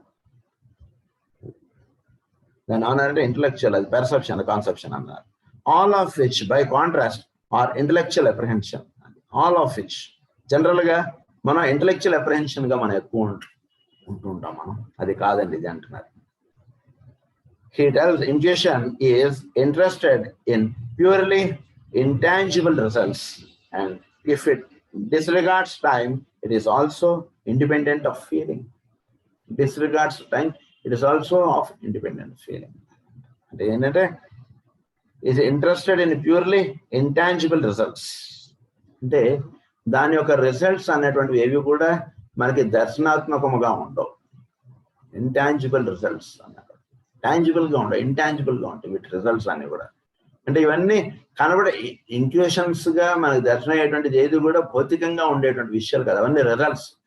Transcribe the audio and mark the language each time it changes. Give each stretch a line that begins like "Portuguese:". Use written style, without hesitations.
Telugu: అది దాన్ని ఏమన్నారంటే ఇంటలెక్చువల్, అది పెర్సెప్షన్ కాన్సెప్షన్ అన్నారు.
English: All of which by contrast are intellectual apprehension. All of which
Telugu: general గా మనం ఇంటలెక్చువల్ అప్రహెన్షన్ గా మనం ఎక్కువ ఉంటుంటాం మనం. అది కాదండి ఇది అంటున్నారు.
English: He tells intuition is interested in purely intangible results, and if it disregards time, it is also independent of feeling. Disregards time, it is also of independent feeling.
Telugu: అంటే ఏంటంటే
English: is interested in purely intangible results.
Telugu: అంటే దాని యొక్క results అనేటువంటివి ఏవి కూడా మనకి దర్శనాత్మకముగా ఉండవు. ఇంటాంజిబుల్ రిజల్ట్స్ అన్నారు. టాంజిబుల్ గా ఉండవు, ఇంటాంజిబుల్ గా ఉంటాయి వీటి రిజల్ట్స్ అన్ని కూడా. అంటే ఇవన్నీ కనబడే ఇంట్యూషన్స్ గా మనకు దర్శనం అయ్యేటువంటిది ఏది కూడా భౌతికంగా ఉండేటువంటి విషయాలు కదా, అవన్నీ రిజల్ట్స్.